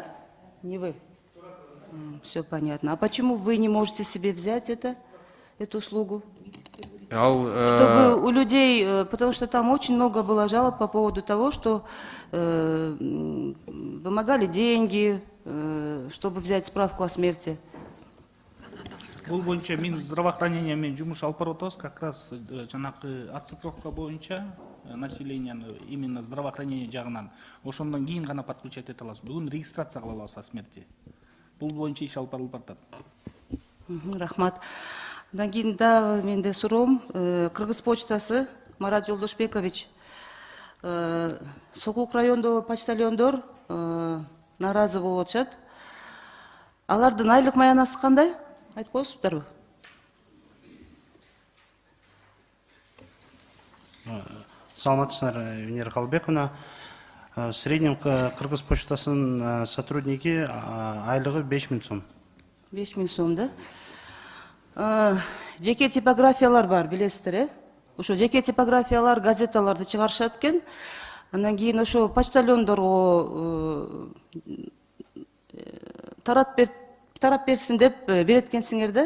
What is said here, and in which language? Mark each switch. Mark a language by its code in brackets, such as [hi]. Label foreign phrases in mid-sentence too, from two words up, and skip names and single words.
[ru] Не вы? Все понятно. А почему вы не можете себе взять эту услугу? Чтобы у людей, потому что там очень много было жалоб по поводу того, что вымогали деньги, чтобы взять справку о смерти. [ky] Бул боюнча мен здравоохранение мен жумуш алып барып атабыз, [ru] как раз [ky] жанакы отцифровка боюнча населенияны [ru] именно здравоохранение [ky] жагынан ошондон кийин гана подключать эте алабыз. Бүгүн регистрация кыла алабыз [ru] о смерти. [ky] Бул боюнча иш алып барылып атат. Рахмат. Андан кийин дагы менде суроом, Кыргыз почтасы Марат Жолдошбекович, Сокулук райондогу почтальондор наразы болуп атышат. Алардын айлык маянасы кандай? Айтып коесуздарбы? Саламатсыздар, Венера Қалбековна. [ru] В среднем [ky] Кыргыз почтасынын сотрудники айлыгы 5000 сом. 5000 сом, да? Жеке типографиялар бар, билесиздер, Ошо жеке типографиялар газеталарды чыгарышат экен. Андан кийин ошо почтальондорго тарап берсин деп берет экенсиңер да.